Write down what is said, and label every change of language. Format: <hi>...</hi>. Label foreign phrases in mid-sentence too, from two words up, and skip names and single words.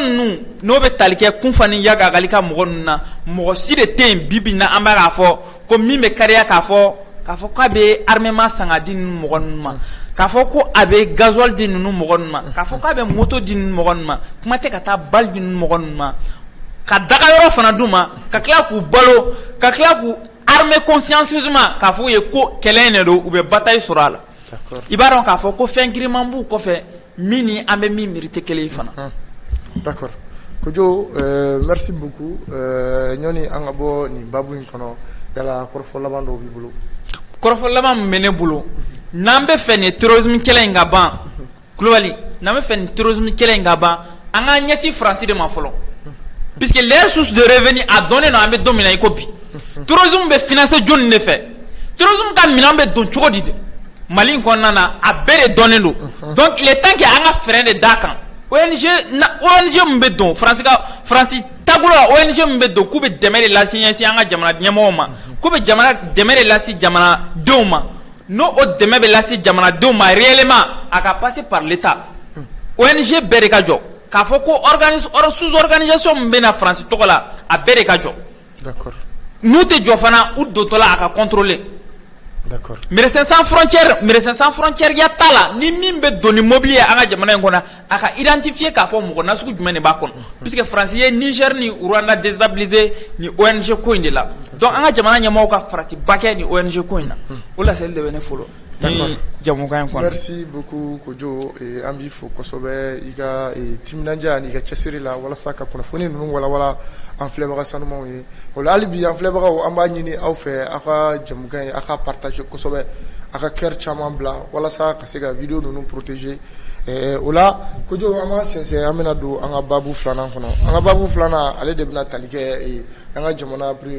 <bm>ninnu n'o bɛ tali kɛ Kunfa ni Yaga ka mɔgɔ ninnu na mɔgɔ si de tɛ yen bi na an b'a k'a fɔ ko min bɛ kariya k'a fɔ k'a bɛ armement san ka di ninnu mɔgɔ ninnu ma k'a fɔ ko a bɛ gasoil di ninnu mɔgɔ ninnu ma k'a fɔ k'a bɛ moto di ninnu mɔgɔ ninnu ma kuma tɛ ka taa balle di ninnu mɔgɔ ninnu ma ka daga yɔrɔ fana d'u ma ka tila k'u balo ka tila k'u</bm> <fr>armer consciencieusement</fr> <bm>k'a fɔ u ye ko kɛlɛ in de don u bɛ bataille sɔrɔ a la i b'a dɔn k'a fɔ ko fɛn giriman b'u kɔfɛ min ni an bɛ min miiri tɛ kelen ye fana. D'accord Kojo</bm> <fr>merci beaucoup</fr> <bm>ɲɔni an ka bɔ nin babu in kɔnɔ yala kɔrɔfɔ laban dɔw b'i bolo. Kɔrɔfɔ laban min bɛ ne bolo n'an bɛ fɛ nin terrorisme kɛlɛ in ka ban Kulubali n'an bɛ fɛ nin terrorisme kɛlɛ in ka ban an ka ɲɛsin Faransi de ma fɔlɔ</bm> <fr>puisque les sources de revenu</fr> <bm>a dɔnnen don an bɛ don min na i ko bi terrorisme bɛ financer jɔnni de fɛ terrorisme ka minɛn bɛ don cogo di de Mali in kɔnɔna na a bɛɛ de dɔnnen don</bm> <fr>donc il est temps que</fr> <bm>an ka fɛɛrɛ de d'a kan ONG min bɛ don Faransi bolo ONG min bɛ don k'u bɛ dɛmɛ de lase ɲɛsin an ka jamana ɲɛmɔgɔw ma k'u bɛ dɛmɛ de lase jamanadenw ma n'o o dɛmɛ bɛ lase jamanadenw ma réellement a ka</bm> <fr>passer par l'État</fr> <bm>ONG bɛɛ de ka jɔ k'a fɔ ko sous-organisation min bɛ na France tɔgɔ la a bɛɛ de ka jɔ</bm> <fr>d'accord</fr> <bm>n'u tɛ jɔ fana u dotɔla a ka contrôler</bm> <fr>d'accord</fr> <bm>Médecins sans frontières ya t'a la ni min bɛ don ni mobili ye an ka jamana in kɔnɔ a ka identifier k'a fɔ mɔgɔ nasugu jumɛn de b'a kɔnɔ puisque France ye Niger ni Rwanda déstabiliser ni ONG ko in de la donc an ka jamana ɲɛmɔgɔw ka faratiba kɛ ni ONG ko in na o laseli de bɛ ne fɔlɔ ni jamukan in kɔnɔ.</bm> <fr>Merci beaucoup</fr> <bm>Kojo an b'i fo kosɛbɛ i ka timinadiya ani ka cɛsiri la walasa ka kunnafoni ninnu walawala an filɛbaga sanumanw ye o la hali bi an filɛbagaw an b'a ɲini aw fɛ aw ka jamukan ye aw ka partager kosɛbɛ aw ka cœur caman bila walasa ka se ka video ninnu protéger o la Kojo an b'a sɛnsɛn an bɛna don an ka baabu filanan kɔnɔ an ka baabu filanan ale de bɛna tali kɛ an ka jamana premier</bm>